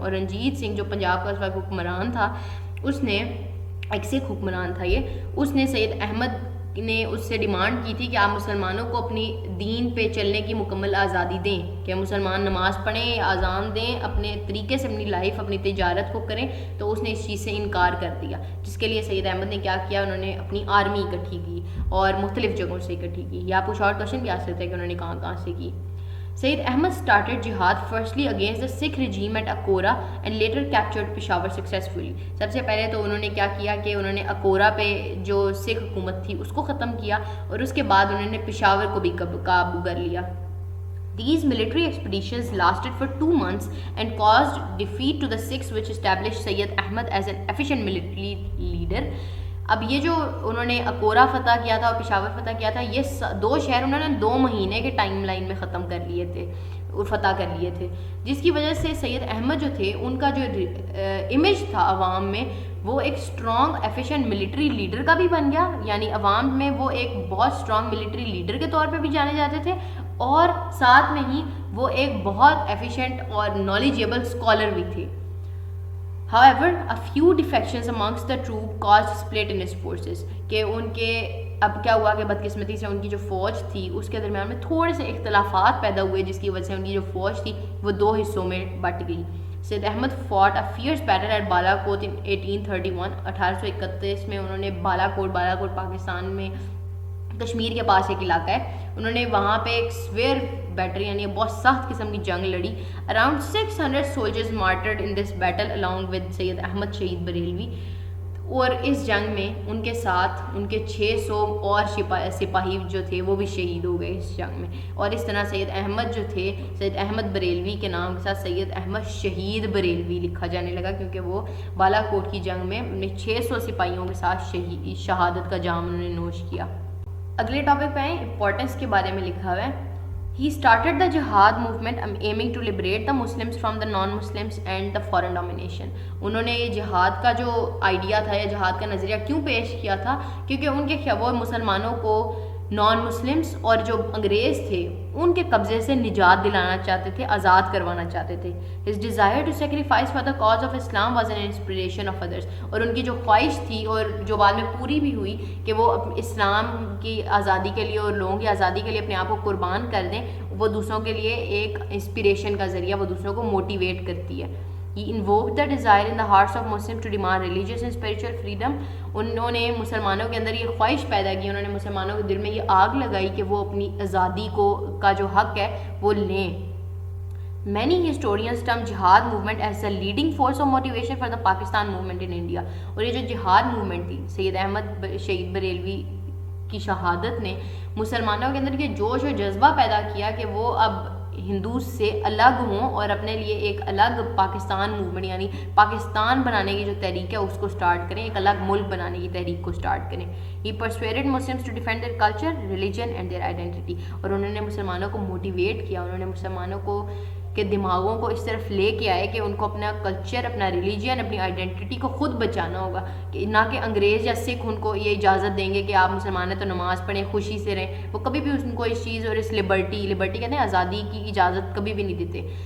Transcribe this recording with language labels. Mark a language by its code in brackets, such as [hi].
[ur] اور رنجیت سنگھ جو پنجاب کا اس وقت حکمران تھا, اس نے ایک سکھ حکمران تھا یہ, اس نے سید احمد نے اس سے ڈیمانڈ کی تھی کہ آپ مسلمانوں کو اپنی دین پہ چلنے کی مکمل آزادی دیں, کہ مسلمان نماز پڑھیں, اذان دیں, اپنے طریقے سے اپنی لائف, اپنی تجارت کو کریں. تو اس نے اس چیز سے انکار کر دیا, جس کے لیے سید احمد نے کیا کیا, انہوں نے اپنی آرمی اکٹھی کی اور مختلف جگہوں سے اکٹھی کی. یا آپ کو شارٹ کوشچن بھی آ سکتا ہے کہ انہوں نے کہاں کہاں سے کی. [en] Syed Ahmad started jihad firstly against the Sikh regime at Akora and later captured Peshawar successfully. [ur] سب سے پہلے تو انہوں نے کیا کیا کہ انہوں نے اکورا پہ جو سکھ حکومت تھی اس کو ختم کیا, اور اس کے بعد انہوں نے پشاور کو بھی قابو کر لیا. [en] These military expeditions lasted for 2 months and caused defeat to the Sikhs, which established Sayyid Ahmad as an efficient military leader. [ur] اب یہ جو انہوں نے اکورا فتح کیا تھا اور پشاور فتح کیا تھا, یہ 2 شہر انہوں نے 2 مہینے کے ٹائم لائن میں ختم کر لیے تھے. فتح کر لیے تھے، جس کی وجہ سے سید احمد جو تھے ان کا جو امیج تھا عوام میں وہ ایک اسٹرانگ ایفیشینٹ ملٹری لیڈر کا بھی بن گیا، یعنی عوام میں وہ ایک بہت اسٹرانگ ملٹری لیڈر کے طور پہ بھی جانے جاتے تھے، اور ساتھ میں ہی وہ ایک بہت ایفیشینٹ اور نالجیبل اسکالر بھی تھے. [en] However, a few defections amongst the troop caused split in his forces. [ur] کہ ان کے اب کیا ہوا کہ بدقسمتی سے ان کی جو فوج تھی اس کے درمیان میں تھوڑے سے اختلافات پیدا ہوئے، جس کی وجہ سے ان کی جو فوج تھی وہ 2 حصوں میں بٹ گئی. [en] Syed Ahmad fought a fierce battle at Balakot in 1831. [ur] 1831 میں انہوں نے بالاکوٹ پاکستان میں کشمیر کے پاس ایک علاقہ ہے، انہوں نے وہاں پہ ایک سویئر بیٹل یعنی بہت سخت قسم کی جنگ لڑی. [en] around 600 soldiers martyred in this battle along with [ur] سید احمد شہید بریلوی، اور اس جنگ میں ان کے ساتھ ان کے 600 اور سپاہی جو تھے وہ بھی شہید ہو گئے اس جنگ میں. اور اس طرح سید احمد جو تھے، سید احمد بریلوی کے نام کے ساتھ سید احمد شہید بریلوی لکھا جانے لگا، کیونکہ وہ بالاکوٹ کی جنگ میں 600 سپاہیوں کے ساتھ شہادت کا جام انہوں نے نوش کیا. اگلے ٹاپک پہ آئیں، امپورٹنس کے بارے میں لکھا ہوا ہے. [en] He started the jihad movement aiming to liberate the Muslims from the non-Muslims and the foreign domination. [ur] انہوں نے یہ جہاد کا جو آئیڈیا تھا یا جہاد کا نظریہ کیوں پیش کیا تھا؟ کیونکہ ان کے وہ مسلمانوں کو نان مسلمس اور جو انگریز تھے ان کے قبضے سے نجات دلانا چاہتے تھے، آزاد کروانا چاہتے تھے. [en] His desire to sacrifice for the cause of Islam was an inspiration of others. [ur] اور ان کی جو خواہش تھی اور جو بعد میں پوری بھی ہوئی کہ وہ اسلام کی آزادی کے لیے اور لوگوں کی آزادی کے لیے اپنے آپ کو قربان کر دیں، وہ دوسروں کے لیے ایک انسپریشن کا ذریعہ، وہ دوسروں کو موٹیویٹ کرتی ہے. [en] He invoked the desire in the hearts of Muslims to demand religious and spiritual freedom. [ur] انہوں نے مسلمانوں کے اندر یہ خواہش پیدا کی، انہوں نے مسلمانوں کے دل میں یہ آگ لگائی کہ وہ اپنی آزادی کا جو حق ہے وہ لیں. [en] Many historians term jihad movement as the leading force of motivation for the Pakistan movement in India. [ur] اور یہ جو جہاد موومنٹ تھی، سید احمد شہید بریلوی کی شہادت نے مسلمانوں کے اندر یہ جوش و جذبہ پیدا کیا کہ وہ اب ہندو سے الگ ہوں اور اپنے لیے ایک الگ پاکستان موومنٹ یعنی پاکستان بنانے کی جو تحریک ہے اس کو سٹارٹ کریں، ایک الگ ملک بنانے کی تحریک کو سٹارٹ کریں. [en] He persuaded Muslims to defend their culture, religion and their identity. [ur] اور انہوں نے مسلمانوں کو موٹیویٹ کیا، انہوں نے مسلمانوں کو کے دماغوں کو اس طرف لے کے آئے کہ ان کو اپنا کلچر، اپنا ریلیجن، اپنی آئیڈینٹی کو خود بچانا ہوگا، کہ نہ کہ انگریز یا سکھ ان کو یہ اجازت دیں گے کہ آپ مسلمان ہیں تو نماز پڑھیں، خوشی سے رہیں. وہ کبھی بھی ان کو اس چیز اور اس لبرٹی کہتے ہیں آزادی کی اجازت کبھی بھی نہیں دیتے.